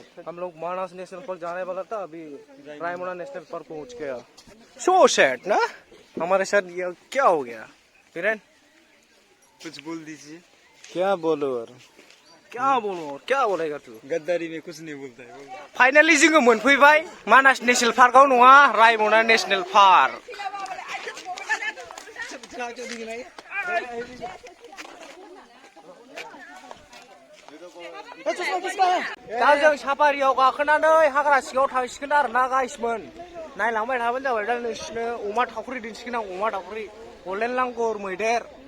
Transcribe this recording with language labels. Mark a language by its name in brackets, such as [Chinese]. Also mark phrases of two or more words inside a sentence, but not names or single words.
[Hindi] हम लोग मानस नेशनल पार्क जाने वाला था अभी रायमना नेशनल पार्क पहुंच गया [English] so sad [Hindi] ना हमारे साथ ये क्या हो गया बीरेन कुछ बोल दीजिए क्या बोलो क्या बोलेगा तू गद्दारी में कुछ नहीं बोलता है [Bodo] फाइनली जोङो मोनफैबाय मानास नेशनेल पार्कआव नङा रायमना नेशनेल पार्क दा जों साफारियाव गाखोनानै हाग्रा सिङाव थांसिगोन आरोना गाइसमोन नायलांबाय थाबानो जाबाय दा नोंसिनो अमा थावख्रि दिन्थिगोन आं अमा थावख्रि [English] golden langur [Bodo] मैदेर